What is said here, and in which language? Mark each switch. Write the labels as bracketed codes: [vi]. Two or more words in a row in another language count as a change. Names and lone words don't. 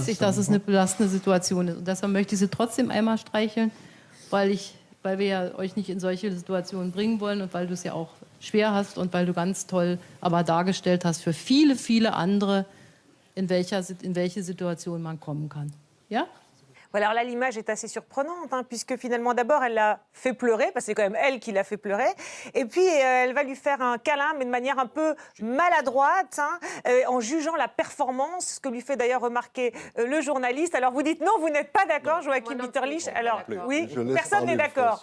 [de] Das weiß ich, dass es eine belastende Situation ist. Und deshalb möchte ich Sie trotzdem einmal streicheln, weil wir ja euch nicht in solche Situationen bringen wollen und weil du es ja auch schwer hast und weil du ganz toll aber dargestellt hast für viele, viele andere, in welche Situation man kommen kann. Ja? [fr] Voilà, alors là, l'image est assez surprenante, hein, puisque finalement, d'abord, elle l'a fait pleurer, parce que c'est quand même elle qui l'a fait pleurer, et puis elle va lui faire un câlin, mais de manière un peu maladroite, hein, en jugeant la performance, ce que lui fait d'ailleurs remarquer le journaliste. Alors vous dites non, vous n'êtes pas d'accord, Joachim Bitterlich. Alors oui, personne n'est d'accord.